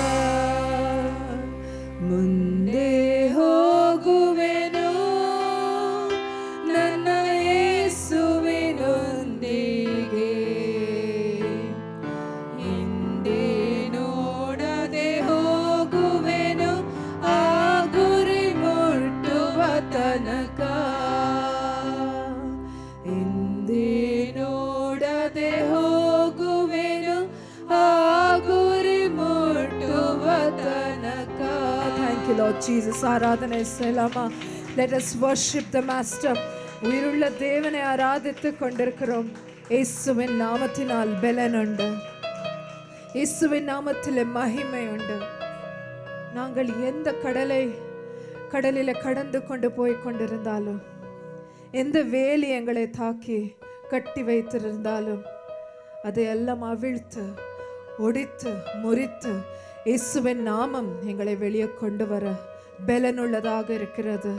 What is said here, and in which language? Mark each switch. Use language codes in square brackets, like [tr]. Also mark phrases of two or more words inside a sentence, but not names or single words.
[kn] ಮುಂದೆ ಹೋಗುವೆನು ನನ್ನ ಯೇಸುವಿನೊಂದಿಗೆ, ಹಿಂದೆ ನೋಡದೆ ಹೋಗುವೆನು, ಆ ಗುರಿ ಮುಟ್ಟುವ ತನಕ. ಹಿಂದೆ ನೋಡದೆ ಹೋಗುವೆನು, ಆ ಗುರಿ ಮುಟ್ಟುವ ತನಕ. [en] Thank you Lord Jesus. [ta] ஆராதனை செய்யலாமா? [en] Let us worship the Master. [ta] உயிருள்ள தேவனை ஆராதித்துக் கொண்டிருக்கிறோம். இயேசுவின் நாமத்தினால் பலனுண்டு, இயேசுவின் நாமத்திலே மகிமை உண்டு. நாங்கள் எந்த கடலில் கடந்து கொண்டு போய் கொண்டிருந்தாலும், எந்த வேலி எங்களை தாக்கி கட்டி வைத்திருந்தாலும், அதையெல்லாம் அவிழ்த்து ஒடித்து முறித்து இயேசுவின் நாமம் எங்களை வெளியே கொண்டு வர பலனுள்ளதாக இருக்கிறது.